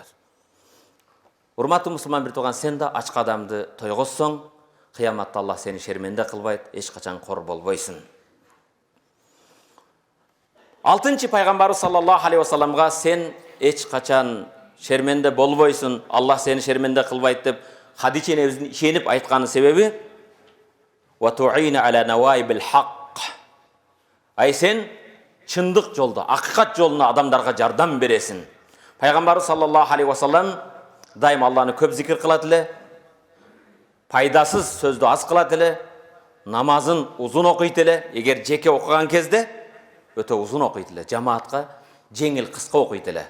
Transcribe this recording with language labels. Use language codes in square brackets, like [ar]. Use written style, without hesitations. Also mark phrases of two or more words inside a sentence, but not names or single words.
[ky] Урматтуу мусулман бир тууган, сен да ачка адамды тойгозсоң, кыяматта Аллах сени шерменде кылбайт, эч качан кор болбойсуң. Алтынчы пайгамбарыбыз [ar] صلى الله عليه وسلم [ky] сен эч качан шерменде болбойсуң, Аллах сени шерменде кылбайт деп Хадича энебиздин ишенип айтканы себеби [ar] وتعين على نوائب الحق. [ky] Ай сен чындык жолдо, акыйкат жолуна адамдарга жардам бересиң. Пайгамбарыбыз [ar] صلى الله عليه وسلم [ky] дайым Алланы көп зикир кылат эле, пайдасыз сөздү аз кылат эле, намазын узун окуйт эле, эгер жеке окуган кезде өтө узун окуйт эле, жамаатка жеңил кыска окуйт эле.